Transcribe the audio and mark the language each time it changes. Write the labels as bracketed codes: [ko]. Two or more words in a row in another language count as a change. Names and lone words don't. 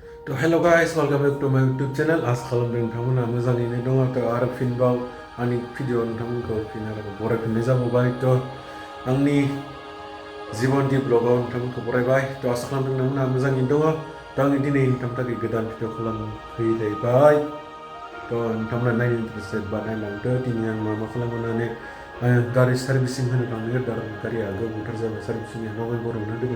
[en] To hello guys, welcome back to my YouTube channel. [brx] As खालामदों नोंथांमोना मोजाङैनो दङ थ' आरो फिनबाव आंनि भिडिअ नोंथांमोनखौ फिन आरो बरायफिननाय जाबावबाय थ' आंनि जिबननि ब्लगाव नोंथांमोनखौ बरायबाय थ' आसा खालामदों नोंथांमोना मोजाङैनो दङ थ' आंनि दिनै नोंथांनि थाखाय गोदान भिडिअ खालामफैलायबाय थ' नोंथांमोना नायनो इन्टारेस्टेड बा नायलांदो दिनै आं मा खालामनानै गारि सार्भिसिं होनो थांनो नागिरदों गारिया गोबावथार जाबाय सार्भिसिंआ नभेम्बरावनो दोङो